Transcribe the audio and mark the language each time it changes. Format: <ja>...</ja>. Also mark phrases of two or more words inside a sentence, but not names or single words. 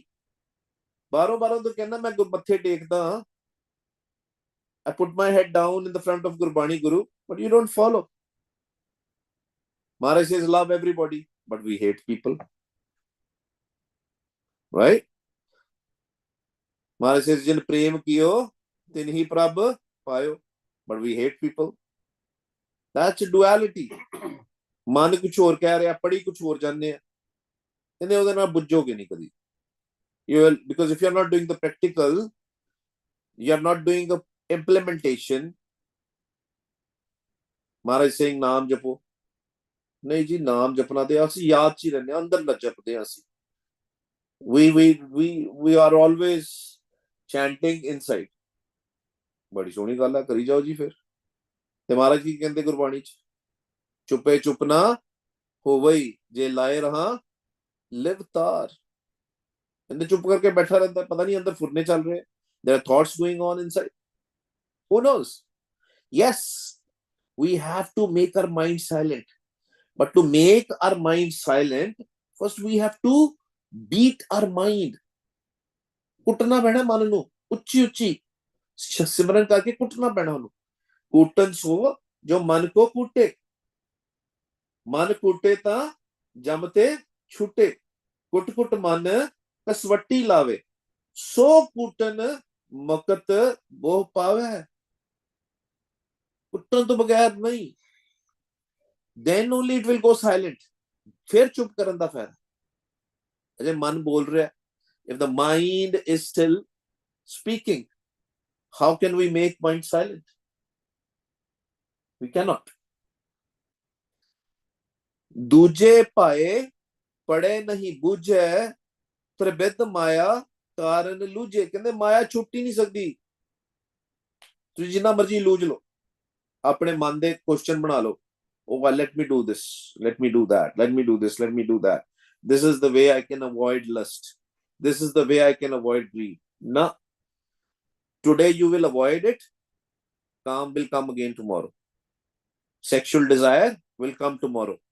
<pa>ਬਾਰੋ ਤੋ ਕਹਿਣਾ ਮੈਂ ਮੱਥੇ ਟੇਕਦਾ,</pa> <en>I put my head down in the front of Gurbani Guru, but you don't follow. Maharaj says love everybody, but we hate people. Right? Maharaj says</en> <pa>ਜਿਨ ਪ੍ਰੇਮ ਕੀਓ ਤਿਨ ਹੀ ਪ੍ਰਭ ਪਾਇਓ,</pa> <en>but we hate people. That's duality.</en> <hi>मन कुछ और कह रहा, पढ़ी कुछ और जाने, कहते</hi> <pa>ਉਹਦੇ ਨਾਲ ਬੁੱਝੋਗੇ ਨਹੀਂ ਕਦੀ.</pa> <en>You will, because if you're not doing the practical, you're not doing the implementation.</en> <pa>ਮਹਾਰਾਜ saying ਨਾਮ ਜਪੋ, ਨਹੀਂ ਜੀ ਨਾਮ ਜਪਣਾ ਤੇ ਅਸੀਂ ਯਾਦ ਚ ਹੀ ਰਹਿੰਦੇ ਆ, ਅੰਦਰ ਨਾ ਜਪਦੇ ਆ ਅਸੀਂ.</pa> <en>We are always chanting inside.</en> <pa>ਬੜੀ ਸੋਹਣੀ ਗੱਲ ਆ, ਕਰੀ ਜਾਓ ਜੀ ਫਿਰ. ਤੇ ਮਹਾਰਾਜ ਕੀ ਕਹਿੰਦੇ ਗੁਰਬਾਣੀ ਚ, ਚੁੱਪੇ ਚੁੱਪ ਨਾ ਹੋਵਈ ਜੇ ਲਾਏ ਰਹਾ ਲਿਵਤਾਰ. ਕਹਿੰਦੇ ਚੁੱਪ ਕਰਕੇ ਬੈਠਾ ਰਹਿੰਦਾ, ਪਤਾ ਨਹੀਂ ਅੰਦਰ ਫੁਰਨੇ ਚੱਲ ਰਹੇ,</pa> <en>there are thoughts going on inside, who knows. Yes, we have to make our mind silent, but to make our mind silent, first we have to beat our mind.</en> <pa>ਕੁੱਟਣਾ ਪੈਣਾ ਮਨ ਨੂੰ, ਉੱਚੀ ਉੱਚੀ ਸਿਮਰਨ ਕਰਕੇ ਕੁੱਟਣਾ ਪੈਣਾ ਉਹਨੂੰ. ਕੁੱਟਣ ਸੋ ਜੋ ਮਨ ਕੋ ਕੁੱਟੇ, ਮਨ ਕੁੱਟੇ ਤਾਂ ਜਮ ਤੇ ਛੁੱਟੇ. ਕੁੱਟ ਕੁੱਟ ਮਨ ਕਸਵੱਟੀ ਲਾਵੇ, ਸੋ ਕੁੱਟਨ ਮਕਤ ਬੋਹ ਪਾਵੇ. ਕੁੱਟਣ ਤੋਂ ਬਗੈਰ ਨਹੀਂ.</pa> <en>then only it will go silent.</en> <pa>ਫਿਰ ਚੁੱਪ ਕਰਨ ਦਾ ਫਾਇਦਾ. ਅਜੇ ਮਨ ਬੋਲ ਰਿਹਾ,</pa> <en>if the mind is still speaking, how can we make mind silent? We cannot.</en> <pa>ਦੂਜੇ ਭਾਏ ਪੜੇ ਨਹੀਂ ਬੁਝੈ, ਤ੍ਰਿਬਿਧ ਮਾਇਆ ਕਾਰਨ ਲੂਝੇ. ਕਹਿੰਦੇ ਮਾਇਆ ਛੁੱਟ ਹੀ ਨਹੀਂ ਸਕਦੀ. ਤੁਸੀਂ ਜਿੰਨਾ ਮਰਜ਼ੀ ਲੂਝ ਲਓ, ਆਪਣੇ ਮਨ ਦੇ ਕੁਐਸਚਨ ਬਣਾ ਲਓ.</pa> <en>Oh, well, let me do this, let me do that, let me do this, let me do that. This is the way I can avoid lust. This is the way I can avoid greed. No. Today you will avoid it. Calm will come again tomorrow. Sexual desire will come tomorrow.</en>